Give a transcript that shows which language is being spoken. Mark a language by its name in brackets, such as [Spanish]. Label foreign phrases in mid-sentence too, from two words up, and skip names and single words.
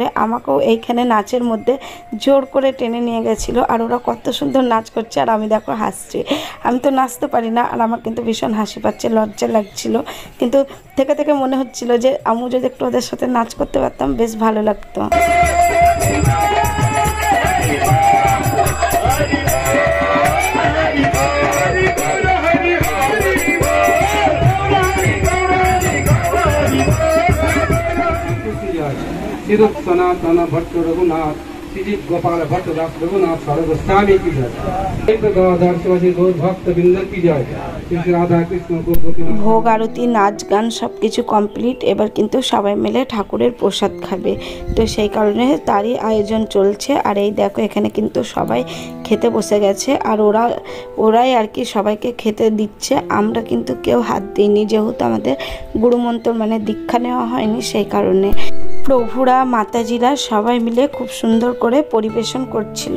[Bangla] আমাকেও এইখানে নাচের মধ্যে জোর করে টেনে নিয়ে গেছিলো, আর ওরা কত সুন্দর নাচ করছে আর আমি দেখো হাসছি। আমি তো নাচতে পারি না, আর আমার কিন্তু ভীষণ হাসি পাচ্ছে, লজ্জা লাগছিল, কিন্তু থেকে থেকে মনে হচ্ছিল যে আমি যদি একটু ওদের সাথে নাচ করতে পারতাম বেশ ভালো লাগতো। [Hindi] सनातन भट्ट रघुनाथ श्री गोपाल भट्ट दास रघुनाथ सर्वस्वामी की जय। भक्त बिंदर की जय। राधा कृष्ण गोपी। [Bangla] ভোগ আরতি নাচ গান সব কিছু কমপ্লিট, এবার কিন্তু সবাই মিলে ঠাকুরের প্রসাদ খাবে, তো সেই কারণে তারই আয়োজন চলছে। আর এই দেখো এখানে কিন্তু সবাই খেতে বসে গেছে, আর ওরাই আর কি সবাইকে খেতে দিচ্ছে। আমরা কিন্তু কেউ হাত দিইনি, যেহেতু আমাদের গুরুমন্ত্র মানে দীক্ষা নেওয়া হয়নি, সেই কারণে প্রভুরা মাতাজিরা সবাই মিলে খুব সুন্দর করে পরিবেশন করছিল।